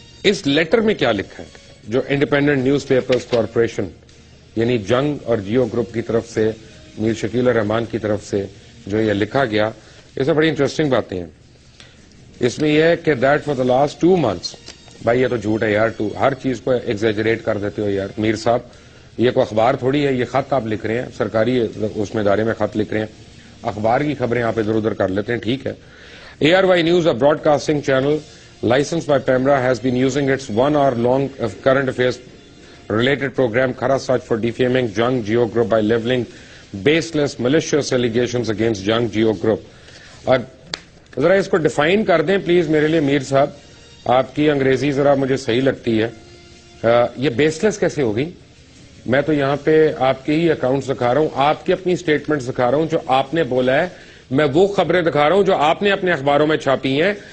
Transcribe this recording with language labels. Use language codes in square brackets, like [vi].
[ur] اس letter میں کیا لکھا ہے جو انڈیپینڈنٹ نیوز پیپرز کارپوریشن یعنی جنگ اور جیو گروپ کی طرف سے میر شکیل الرحمان کی طرف سے جو یہ لکھا گیا, اس میں بڑی انٹرسٹنگ باتیں ہیں. اس میں یہ ہے کہ [en] that for the last 2 months, [ur] بھائی یہ تو جھوٹ ہے یار, تو ہر چیز کو ایگزیجریٹ کر دیتے ہو یار میر صاحب. یہ کوئی اخبار تھوڑی ہے, یہ خط آپ لکھ رہے ہیں, سرکاری اس میں ادارے میں خط لکھ رہے ہیں, اخبار کی خبریں آپ ادھر ادھر کر لیتے ہیں, ٹھیک ہے. [en] ARY News, a broadcasting channel licensed by PEMRA, has been using its 1 hour long current affairs related program Khara Sach for defaming Jung Geo Group by leveling baseless malicious allegations against Jung Geo Group. [ur] اور ذرا اس کو define کر دیں please میرے لیے میر صاحب, آپ کی انگریزی ذرا مجھے صحیح لگتی ہے. یہ بیس لیس کیسے ہوگی؟ میں تو یہاں پہ آپ کے ہی اکاؤنٹ دکھا رہا ہوں, آپ کی اپنی سٹیٹمنٹ دکھا رہا ہوں جو آپ نے بولا ہے, میں وہ خبریں دکھا رہا ہوں جو آپ نے اپنے اخباروں میں چھاپی ہیں.